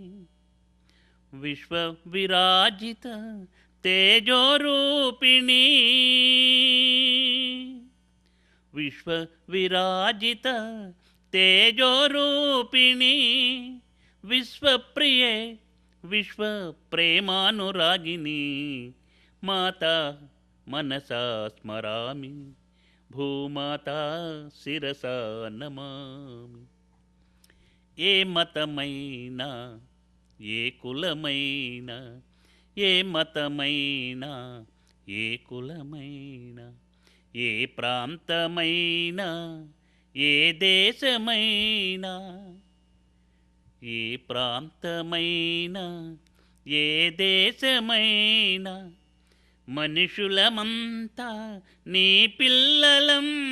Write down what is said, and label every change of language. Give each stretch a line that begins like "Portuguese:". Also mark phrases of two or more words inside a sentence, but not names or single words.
Sanskrit: विश्वविराजित तेजोरूपिणी विश्वविराजित तेजोरूपिणी विश्वप्रिये विश्वप्रेमानुरागिनी माता मनसा स्मरामि भूमाता शिरसा नमामि ఏ
Telugu: మతమైనా ఏ కులమైనా ఏ మతమైనా ఏ కులమైనా ఏ ప్రాంతమైనా ఏ దేశమైనా ఏ ప్రాంతమైనా ఏ దేశమైనా మనుషులమంతా నీ పిల్లలం